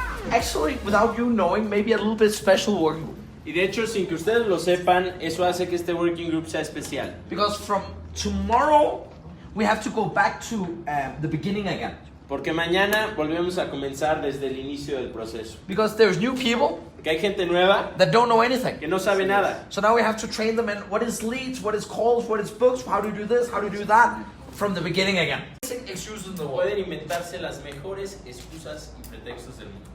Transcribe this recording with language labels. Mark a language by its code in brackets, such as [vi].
[en] Actually, without you knowing, maybe a little bit special working group. [es] Y de hecho, sin que ustedes lo sepan, eso hace que este [en] working group [es] sea especial. [en] Because from tomorrow, we have to go back to the beginning again. [es] Porque mañana volvemos a comenzar desde el inicio del proceso. [en] Because there's new people [es] Porque hay gente nueva [en] that don't know anything. [es] que no sabe nada. [en] So now we have to train them in what is leads, what is calls, what is books, how to do this, how to do that, from the beginning again. Excuses in the world. [es] Pueden inventarse las mejores excusas y pretextos del mundo.